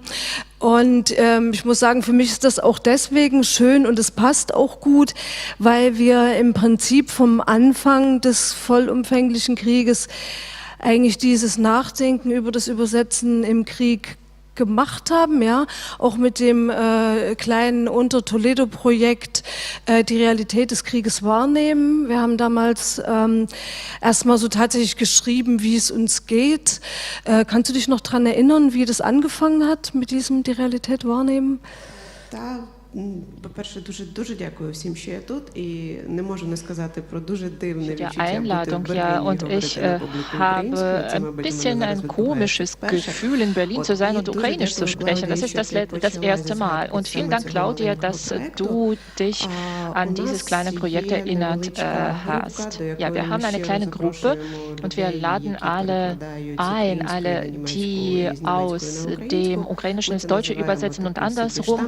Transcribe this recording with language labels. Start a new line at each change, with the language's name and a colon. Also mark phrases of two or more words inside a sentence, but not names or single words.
German: Und ich muss sagen, für mich ist das auch deswegen schön und es passt auch gut, weil wir im Prinzip vom Anfang des vollumfänglichen Krieges eigentlich dieses Nachdenken über das Übersetzen im Krieg gemacht haben, ja, auch mit dem kleinen Unter-Toledo-Projekt die Realität des Krieges wahrnehmen. Wir haben damals erstmal so tatsächlich geschrieben, wie es uns geht. Kannst du dich noch daran erinnern, wie das angefangen hat mit diesem die Realität wahrnehmen?
Ukrainian: По-перше, дуже дякую всім, що я тут, і не можу не сказати про дуже дивне відчуття бути в Berlin
German: und ich habe ein bisschen ein komisches Gefühl, in Berlin zu sein und Ukrainisch zu sprechen. Das ist das erste Mal. Und vielen Dank, Claudia, dass du dich an dieses kleine Projekt erinnert hast. Ja, wir haben eine kleine Gruppe und wir laden alle ein, alle, die aus dem Ukrainischen ins Deutsche übersetzen und andersrum.